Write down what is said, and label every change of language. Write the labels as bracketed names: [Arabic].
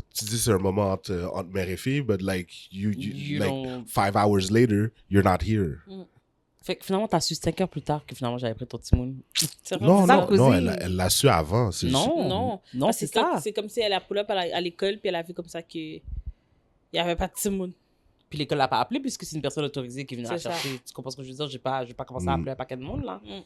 [French] Tu dis c'est un moment entre mère et fille, [English] but like, you like, don't... 5 hours later, you're not here. [French] Fait que finalement, t'as su 5 heures plus tard que finalement j'avais pris ton Timoun. Non, elle l'a su avant. Non, c'est ça. C'est comme si elle a [English] pull up [French] à l'école puis elle a vu comme ça qu'il n'y avait pas de Timoun. Puis l'école l'a pas appelé puisque c'est une personne autorisée qui venait la chercher. Tu comprends ce que je veux dire? Je vais pas commencer à appeler un paquet de monde, là.